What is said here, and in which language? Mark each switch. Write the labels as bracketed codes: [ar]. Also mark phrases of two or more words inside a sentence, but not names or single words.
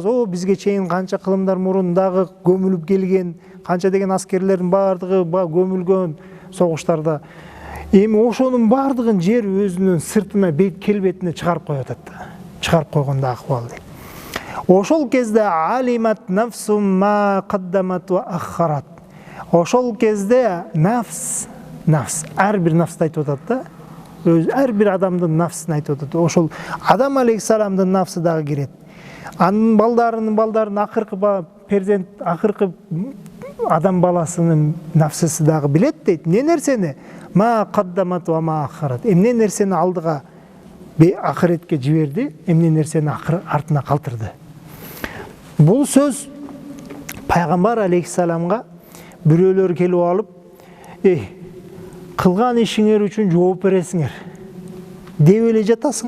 [ky] Бизге чейин канча кылымдар мурун дагы көмүлүп келген, канча деген аскерлердин баардыгы көмүлгөн согуштарда. Эми ошонун баардыгын жер өзүнүн сыртына, келбетине чыгарып коюп атат да. Чыгарып койгондо акыбал дейт. Ошол кезде [ar] علمت نفس ما قدمت وأخرت. [ky] Ошол кезде нафс, ар бир нафсты айтып атат да. Ар бир адамдын нафсын айтып атат. Ошол Адам алейхиссаламдын нафсы дагы кирет. Анын балдарынын акыркы перзент, акыркы адам баласынын нафсысы дагы билет дейт. Не нерсени? [ar] ما قدمت وما أخرت. [ky] Эмне нерсени алдыга акыретке жиберди, эмне нерсени артына калтырды. Бул сөз пайгамбар алейхиссаламга бирөөлөр келип алып, кылган ишиңер үчүн жооп бересиңер деп эле жатасың.